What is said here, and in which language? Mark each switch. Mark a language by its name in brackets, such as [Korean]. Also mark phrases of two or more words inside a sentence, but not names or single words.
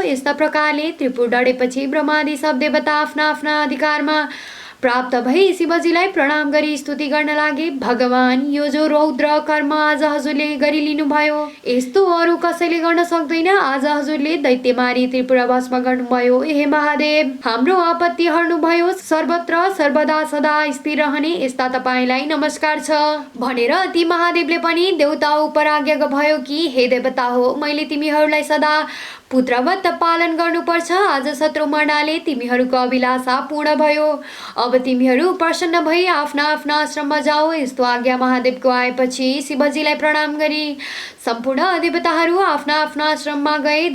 [Nepali] यस्ता प्रकारले त्रिपुर डढेपछि ब्रह्मादि सब देवता आफ्ना आफ्ना अधिकारमा प्राप्त भई शिवजीलाई प्रणाम गरी स्तुति गर्न लागे। भगवान, यो जो रौद्र कर्म आज हजुरले गरिलिनु भयो, यस्तो अरू कसैले गर्न सक्दैन। आज हजुरले दैत्य मारी त्रिपुरा भस्म गर्नुभयो। हे महादेव, हाम्रो आपत्ति हर्नुभयो। सर्वत्र सर्वदा सदा स्थिर रहने यस्ता तपाईँलाई नमस्कार छ भनेर ती महादेवले पनि देवता उपर आज्ञा भयो कि हे देवता हो, मैले तिमीहरूलाई सदा पुत्रवत पालन गर्नुपर्छ। आज शत्रु मर्नाले तिमीहरूको अभिलाषा पूर्ण भयो। अब तिमीहरू प्रसन्न भई आफ्ना आफ्ना आश्रममा जाऊ। यस्तो आज्ञा महादेवको आएपछि शिवजीलाई प्रणाम गरी सम्पूर्ण देवताहरू आफ्ना आफ्ना आश्रममा गए।